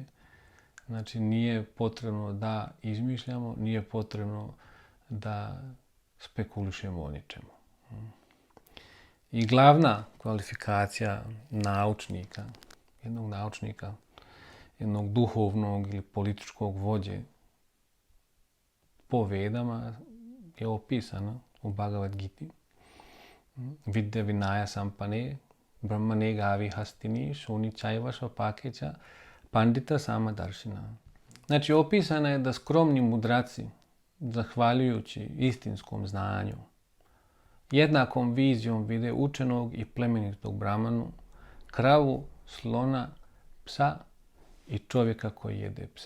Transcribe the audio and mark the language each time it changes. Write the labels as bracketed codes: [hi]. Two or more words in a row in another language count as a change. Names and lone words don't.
[sr] Znači, nije potrebno da izmišljamo, nije potrebno da spekulišemo o ničemu. I glavna kvalifikacija jednog duhovnog ili političkog vođe po Vedama je opisana u Bhagavad Giti. [sa] Vidya Vinaya Sampane, Brahmane Gavi Hastini, Shuni Chaiva Svapakeća, Pandita Samadarshina. [sr] Znači, opisana je da skromni mudraci, zahvaljujući istinskom znanju, jednakom vizijom vide učenog i plemenitog brahmanu, kravu, slona, psa i čovjeka koji jede pse.